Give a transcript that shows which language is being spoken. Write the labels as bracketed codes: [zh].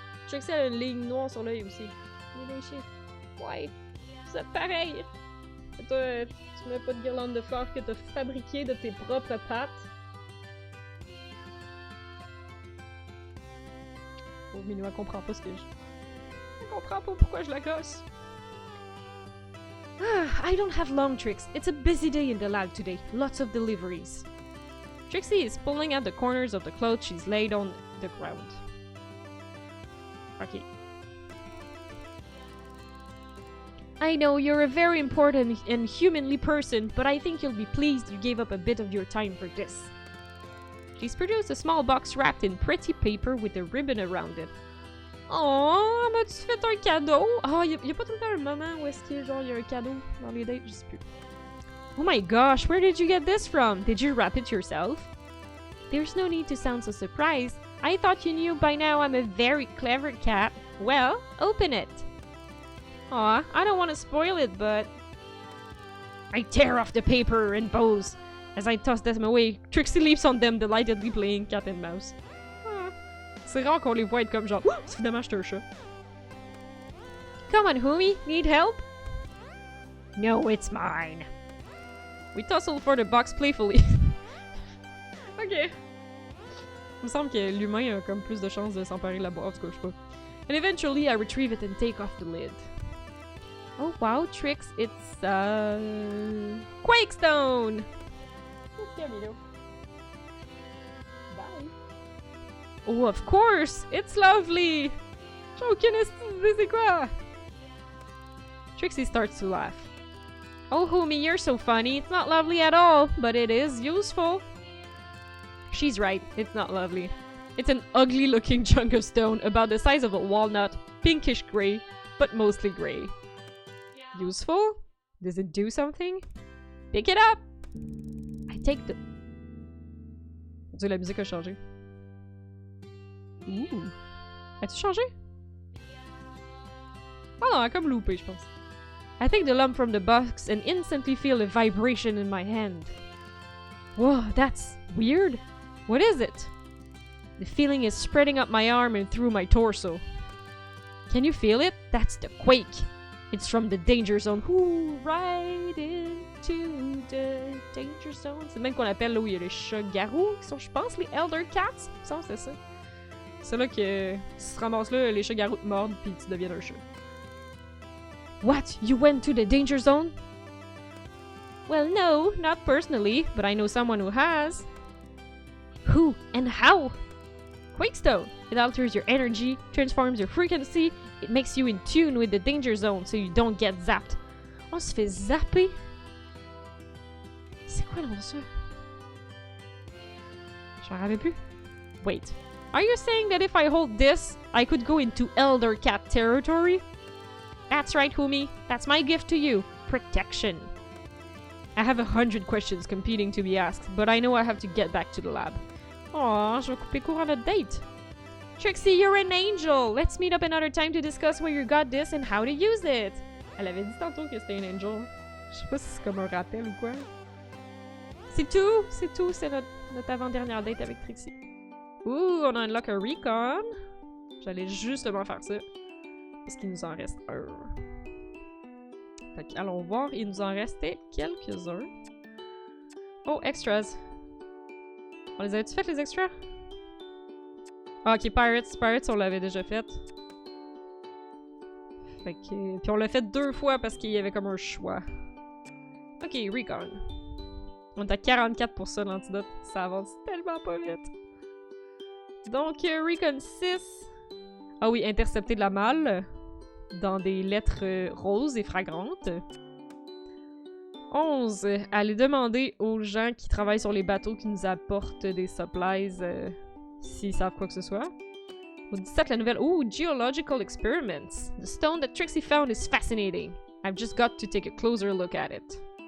[fr] Trixie a une ligne noire sur l'œil aussi. Ouais, vous êtes pareil! Et toi, tu mets pas de guirlande de fleurs que t'as fabriquée de tes propres pattes. Pauvre Minou, elle comprend pas ce que je... Elle comprend pas pourquoi je la gosse. [en] I don't have long, Trix. It's a busy day in the lab today. Lots of deliveries. Trixie is pulling at the corners of the clothes she's laid on the ground. Okay. I know you're a very important and humanly person, but I think you'll be pleased you gave up a bit of your time for this. She's produced a small box wrapped in pretty paper with a ribbon around it. [fr] Oh, m'as-tu fait un cadeau? Oh, y a pas tout le temps un moment où est-ce qu'il y a un cadeau dans les dates? Je sais plus. [en] Oh my gosh, where did you get this from? Did you wrap it yourself? There's no need to sound so surprised. I thought you knew by now I'm a very clever cat. Well, open it. Aw, I don't want to spoil it, but... I tear off the paper and bows. As I toss them away, Trixie leaps on them, delightedly playing cat and mouse. Ah. [fr] C'est rare qu'on les voit être comme genre, oh, c'est finalement j'étais un chat. [en] Come on, Homie, need help? No, it's mine. We tussle for the box playfully. Ok. [fr] Il me semble que l'humain a comme plus de chances de s'emparer de la boîte, en tout cas, je sais pas. [en] And eventually I retrieve it and take off the lid. Oh wow, Trix, it's Quakestone! Bye. Oh, of course! It's lovely! [fr] J'ai aucune idée c'est quoi! [en] Trixie starts to laugh. Oh, Homie, you're so funny. It's not lovely at all, but it is useful. She's right, it's not lovely. It's an ugly-looking chunk of stone about the size of a walnut, pinkish gray, but mostly gray. Useful? Does it do something? Pick it up! I take the... [fr] On dirait la musique a changé. Ouh! As-tu changé? Oh non, elle a comme loupé, je pense. [en] I take the lump from the box and instantly feel a vibration in my hand. Whoa, that's weird. What is it? The feeling is spreading up my arm and through my torso. Can you feel it? That's the quake. It's from the danger zone. Ooh, right into the danger zone. [fr] C'est même qu'on appelle là où il y a les chats-garous, qui sont, je pense, les Elder Cats. Ça, c'est ça. C'est là que tu te ramasses là, les chats-garous te mordent, puis tu deviens un chat. [en] What? You went to the danger zone? Well, no, not personally, but I know someone who has. Who and how? Quakestone. It alters your energy, transforms your frequency, it makes you in tune with the danger zone so you don't get zapped. [fr] On se fait zapper? C'est quoi dans ça? J'en rappelle plus. [en] Wait. Are you saying that if I hold this, I could go into Elder Cat territory? That's right, Homie. That's my gift to you. Protection. I have 100 questions competing to be asked, but I know I have to get back to the lab. [fr] Aw, je vais couper court à notre date. [en] Trixie, you're an angel! Let's meet up another time to discuss where you got this and how to use it! [fr] Elle avait dit tantôt que c'était un angel. Je sais pas si c'est comme un rappel ou quoi. C'est tout! C'est tout! C'est notre avant-dernière date avec Trixie. Ouh, on a unlock un recon! J'allais justement faire ça. Parce qu'il nous en reste un. Fait que, allons voir, il nous en restait quelques-uns. Oh, extras! On les avait-tu fait, les extras? Ah, ok, Pirates. Pirates, on l'avait déjà fait. Fait que... Puis on l'a fait 2 fois parce qu'il y avait comme un choix. Ok, Recon. On est à 44% d'antidote. Ça avance tellement pas vite. Donc, Recon 6. Ah oui, intercepter de la malle. Dans des lettres roses et fragrantes. 11. Aller demander aux gens qui travaillent sur les bateaux qui nous apportent des supplies s'ils savent quoi que ce soit. Au 17, la nouvelle... Ooh, Geological Experiments. [en] The stone that Trixie found is fascinating. I've just got to take a closer look at it.